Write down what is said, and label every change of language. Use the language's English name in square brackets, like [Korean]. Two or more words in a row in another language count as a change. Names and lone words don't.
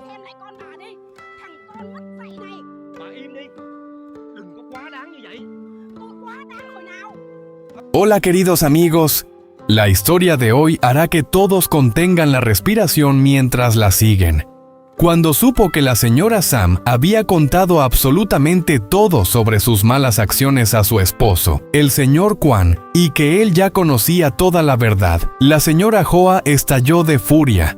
[Vietnamese] Im lại con bà đi, thằng con mất dạy này. Bà im đi, đừng có quá đáng như vậy. Tôi quá đáng hồi nào? [Spanish] Hola queridos amigos, la historia de hoy hará que todos contengan la respiración mientras la siguen. Cuando supo que la señora Sam había contado absolutamente todo sobre sus malas acciones a su esposo, el señor Kwan, y que él ya conocía toda la verdad, la señora Hoa estalló de furia.